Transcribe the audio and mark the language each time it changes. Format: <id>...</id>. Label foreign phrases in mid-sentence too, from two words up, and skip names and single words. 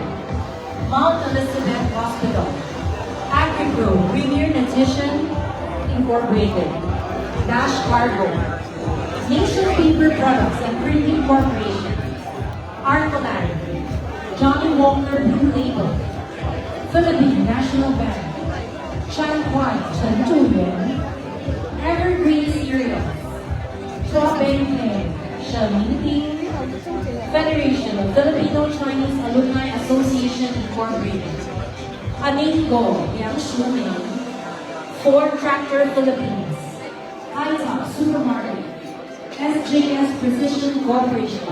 <en>Mount Elizabeth Hospital, AgriPro Premier Nutrition Incorporated, Dash Cargo, Nation Paper Products and Printing Corporation, Arcoland, Johnny Walker Blue Label, Philippine National Bank, Chan Huan Chen Zhuyuan, Evergreen Cereals, Chua Beng Peng, Shen Mingping, Federation of Filipino Chinese Alumni Association Incorporated, Anigo Yang Shuming, Ford Tractor Philippines, Hightop Supermarket, SJS Precision Corporation,</en>